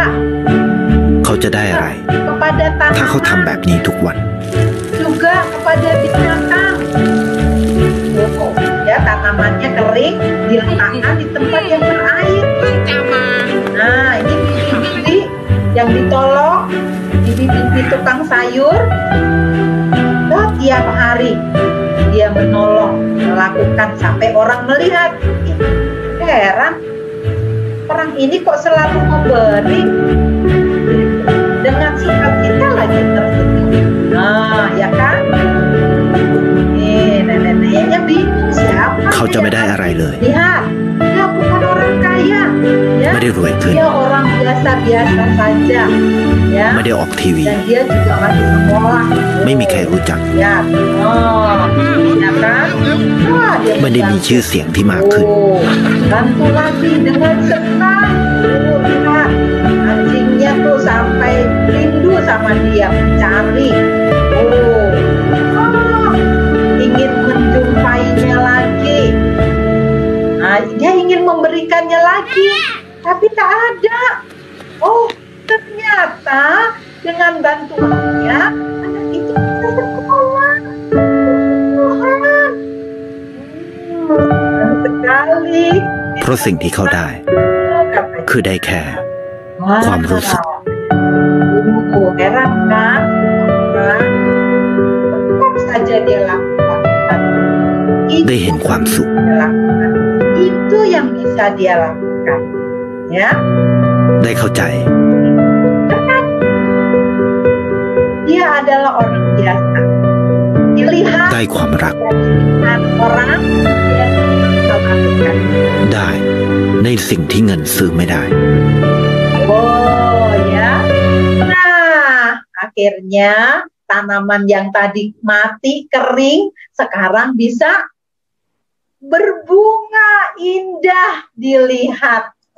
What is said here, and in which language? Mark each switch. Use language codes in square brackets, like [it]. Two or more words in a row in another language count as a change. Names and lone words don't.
[th] เขาจะได้อะไร [id] kepada [th] ถ้าเขาทำแบบนี้ทุกวัน [id] juga kepada binatang. Oh, ya tanamannya kering, diletakkan di tempat yang berair. Nah, ini bibi-bibi yang ditolong, bibi-bibi tukang sayur. Tiap hari dia menolong, melakukan sampai orang melihat. Heran, orang ini kok selalu memberi dengan sukacita lagi tersenyum. Nah, ya kan? Nih, nenek-neneknya bingung siapa. [th] เขาจะไม่ได้อะไรเลย [id] Lihat, dia bukan orang kaya. Ya, [th] ไม่ได้รวยขึ้น [id] dia orang biasa-biasa saja. Ya, [th] ไม่ได้ออกทีวี [id] dan dia juga masih sekolah. [th] ไม่มีใครรู้จัก [id] Ya, ya kan? Wah, dia [th] ไม่ได้มีชื่อเสียงที่มากขึ้น [id] bantu lagi dengan senang. Lihat, anjingnya tuh sampai rindu sama dia, mencari. Ingin menjumpainya lagi. Nah, dia ingin memberikannya lagi, tapi tak ada. Oh, ternyata dengan bantuannya anak itu bisa sekolah. Tuhan, sekali. [th] เพราะสิ่งที่เขาได้ คือได้แค่ ความรู้สึก [id] Heran kan? Tetap saja dia lakukan. [th] ได้เห็นความสุข [id] Itu yang bisa dia lakukan. Ya. [th] ได้เข้าใจ [id] Dia adalah orang biasa. Dilihat [th] ได้ความรัก [id] dengan orang yang melakukan. [th] ได้ในสิ่งที่เงินซื้อไม่ได้ [id] Oh ya, Akhirnya tanaman yang tadi mati, kering, sekarang bisa berbunga indah dilihat.